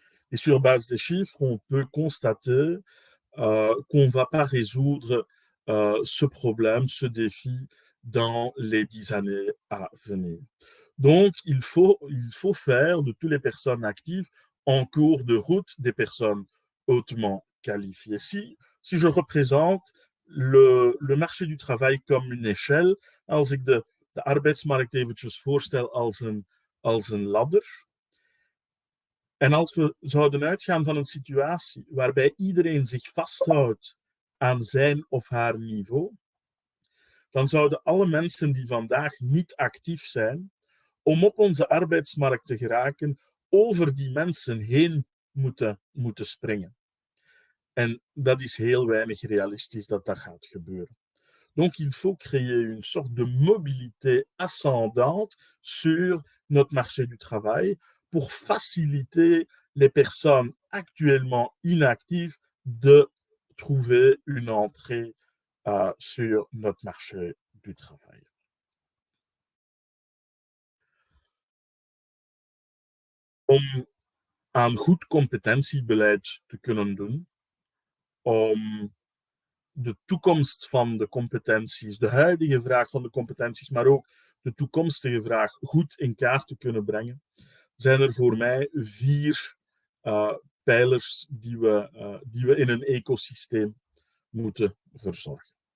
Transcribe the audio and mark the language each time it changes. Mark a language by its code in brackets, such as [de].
[fr] Et sur base des chiffres, on peut constater qu'on ne va pas résoudre ce problème, ce défi dans les 10 années à venir. Donc, il faut faire de toutes les personnes actives en cours de route des personnes hautement qualifiées. Si je représente le marché du travail comme une échelle, [nl] als ik de arbeidsmarkt eventjes voorstel als een ladder, en als we zouden uitgaan van een situatie waarbij iedereen zich vasthoudt aan zijn of haar niveau, dan zouden alle mensen die vandaag niet actief zijn, om op onze arbeidsmarkt te geraken, over die mensen heen moeten springen. En dat is heel weinig realistisch dat gaat gebeuren. [fr] Donc, il faut créer une sorte de mobilité ascendante sur notre marché du travail pour faciliter les personnes actuellement inactives de trouver une entrée sur notre marché du travail. [nl] Om aan goed competentiebeleid te kunnen doen, om de toekomst van de competenties, de huidige vraag van de competenties, maar ook de toekomstige vraag goed in kaart te kunnen brengen, zijn er voor mij 4 pijlers die we in een ecosysteem moeten verzorgen.